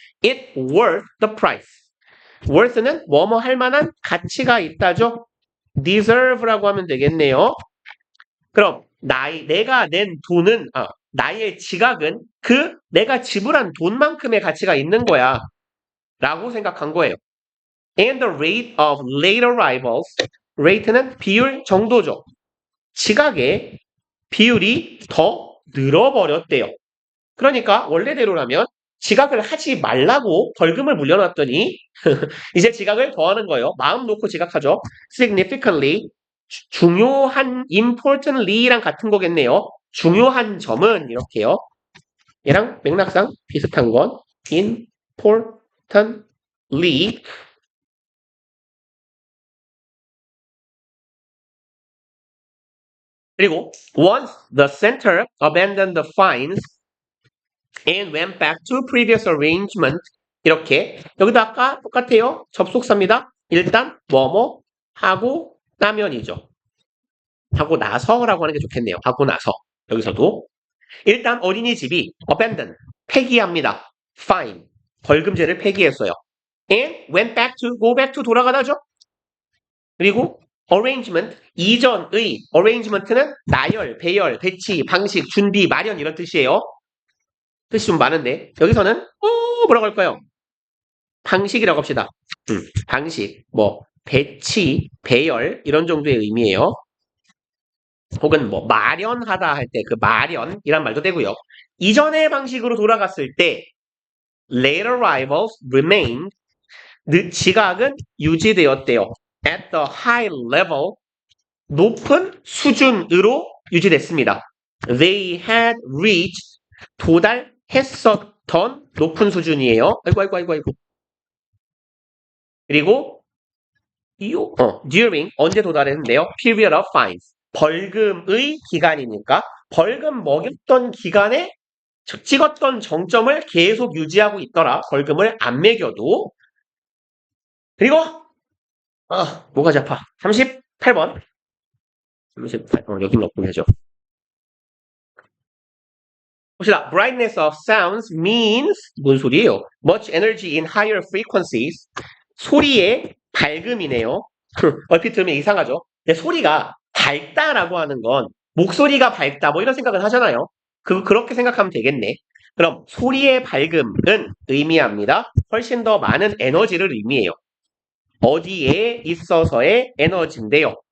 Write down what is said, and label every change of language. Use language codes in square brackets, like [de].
[en] It worth the price. [ko] worth는 뭐뭐 할 만한 가치가 있다죠. deserve라고 하면 되겠네요. 그럼 내가 낸 돈은, 나의 지각은 내가 지불한 돈만큼의 가치가 있는 거야. 라고 생각한 거예요. [en] And the rate of late arrivals. [ko] rate는 비율 정도죠. 지각의 비율이 더 늘어버렸대요. 그러니까 원래대로라면 지각을 하지 말라고 벌금을 물려놨더니 이제 지각을 더하는 거예요. 마음 놓고 지각하죠. significantly 중요한 importantly랑 같은 거겠네요. 중요한 점은 이렇게요. 얘랑 맥락상 비슷한 건 [en] importantly 그리고 once the center abandoned the fines and went back to previous arrangement [ko] 이렇게 여기도 아까 똑같아요. 접속사입니다. 일단 뭐뭐 하고 나면이죠. 하고 나서라고 하는 게 좋겠네요. 하고 나서 여기서도 일단 어린이집이 abandon 폐기합니다. fine 벌금제를 폐기했어요. [en] and went back to go back to [ko] 돌아가다죠. 그리고 arrangement 이전의 arrangement는 나열, 배열, 배치, 방식, 준비, 마련 이런 뜻이에요. 뜻이 좀 많은데 여기서는 뭐라고 할까요? 방식이라고 합시다. 방식, 뭐 배치, 배열 이런 정도의 의미예요. 혹은 뭐 마련하다 할 때 그 마련이란 말도 되고요. 이전의 방식으로 돌아갔을 때 [en] late arrivals remained [ko] 지각은 유지되었대요. [en] at the high level [ko] 높은 수준으로 유지됐습니다. [en] They had reached [ko] 도달했었던 높은 수준이에요. 아이고. 그리고 during 언제 도달했는데요? [en] period of fines [ko] 벌금의 기간이니까 벌금 먹였던 기간에 찍었던 정점을 계속 유지하고 있더라. 벌금을 안 매겨도. 그리고 뭐가 잡아? 38번. 38. 여기 넣고 해죠. 봅시다. [en] Brightness of sounds means [ko] 뭔 소리예요? [en] Much energy in higher frequencies. [ko] 소리의 밝음이네요. 얼핏 들으면 이상하죠? 근데 소리가 밝다라고 하는 건 목소리가 밝다 뭐 이런 생각을 하잖아요. 그렇게 생각하면 되겠네. 그럼 소리의 밝음은 의미합니다. 훨씬 더 많은 에너지를 의미해요. 어디에 있어서의 에너지인데요.